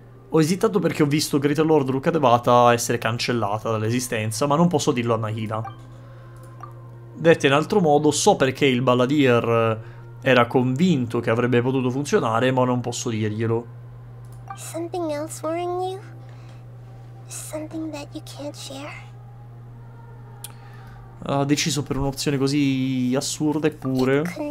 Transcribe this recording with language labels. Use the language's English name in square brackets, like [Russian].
[Italian] Ho esitato perché ho visto Greater Lord Rukkhadevata essere cancellata dall'esistenza, ma non posso dirlo a Nahida. Detto in altro modo, so perché il Balladeer era convinto che avrebbe potuto funzionare, ma non posso dirglielo. [English] Something else worrying you? Something that you can't share? [Italian] Ha deciso per un'opzione così assurda eppure.